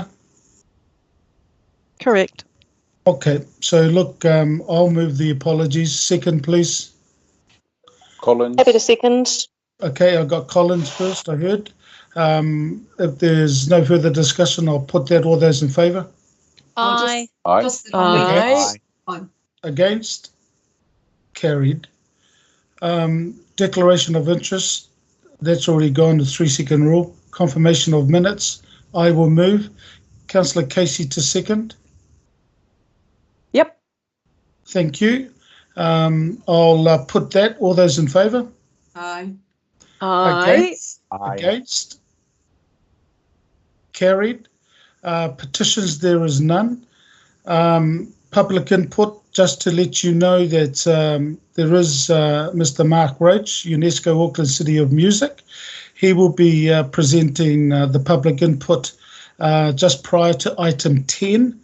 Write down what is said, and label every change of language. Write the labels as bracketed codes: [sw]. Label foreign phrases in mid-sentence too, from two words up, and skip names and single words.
[en] Correct. Okay, so look, I'll move the apologies. Second, please. Collins. Happy to second. Okay, I got Collins first, I heard. If there's no further discussion, I'll put that. All those in favour? Aye. Against? Against? Carried. Declaration of interest. That's already gone, the 3-second rule. Confirmation of minutes. I will move. Councillor Casey to second. Yep. Thank you. I'll put that. All those in favour? Aye. Against? Aye. Against? Carried. Petitions, there is none. Public input, just to let you know that there is Mr. Mark Roach, UNESCO Auckland City of Music. He will be presenting the public input just prior to item 10.